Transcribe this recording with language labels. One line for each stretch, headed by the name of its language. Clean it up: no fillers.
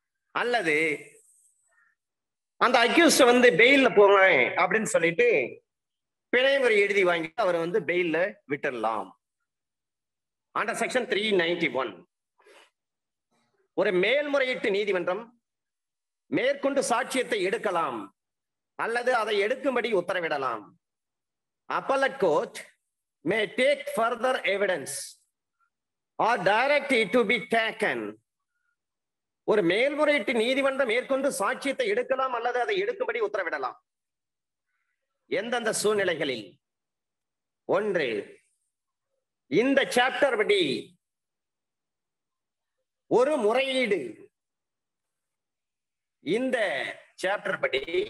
Tamil: அல்லது அந்த அக்யூஸ்ட் பெயில்ல போவேன் அப்படின்னு சொல்லிட்டு பிணைமுறை எழுதி வாங்கிட்டு அவரை பெயில்ல விட்டுடலாம். அண்டர் செக்ஷன் 391 ஒரு மேல்முறையீட்டு நீதிமன்றம் மேற்கொண்டு சாட்சியத்தை எடுக்கலாம் அல்லது அதை எடுக்கும்படி உத்தரவிடலாம்.
English: Appellate court may take further evidence or direct it to be taken.
Tamil: ஒரு மேல்முறையீட்டு நீதிமன்றம் மேற்கொண்டு சாட்சியத்தை எடுக்கலாம் அல்லது அதை எடுக்கும்படி உத்தரவிடலாம். எந்தெந்த சூழ்நிலைகளில்? ஒன்று, இந்த சாப்டர் படி ஒரு முறையீடு, இந்த சாப்டர் படி